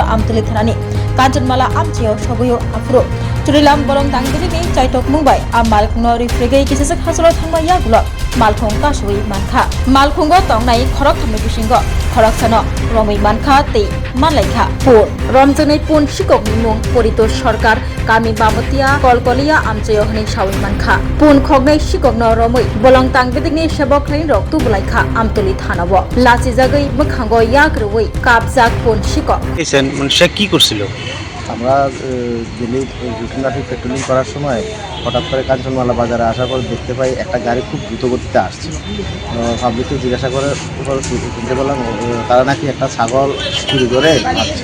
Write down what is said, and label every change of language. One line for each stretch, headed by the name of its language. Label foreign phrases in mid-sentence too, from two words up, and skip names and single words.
Kok Borok: आमतली थानानि कांचनमाला आमचियाव सबयो आफुरो चुरिलाम बरं दांगिरिनि चाइटक मुंबाय आ मालखुंनो रिफ्रेगै किसेसक हासलो थांबाय यागुलो मालखुं कासुइ मानखा मालखुंगो तंनाय खरक थामनि बिसिंगो खरक सानो रमै मानखा तै मानलायखा पुर रमजनै पुन सिककनि मुं परितोष सरकार गामि बामतिया कलकलिया आमचयो हनै सावै मानखा पुन खगनै सिककनो रमै बलं तांगिरिनि सेबकनै रक्तु बुलायखा आमतली थानाव लासिजागै मोखांगो याग्रवै काबजाक पुन सिकक
Bangla: এসেন মানে সে কি করছিল? আমরা দিল্লি রুটিন ট্রাফিক পেট্রোলিং করার সময় হঠাৎ করে কাঞ্চনমালা বাজারে আসার পর দেখতে পাই একটা গাড়ি খুব দ্রুত গতিতে আসছে। পাবলিককে জিজ্ঞাসা করে শুনতে বললাম তারা নাকি একটা ছাগল চুরি করে আসছে।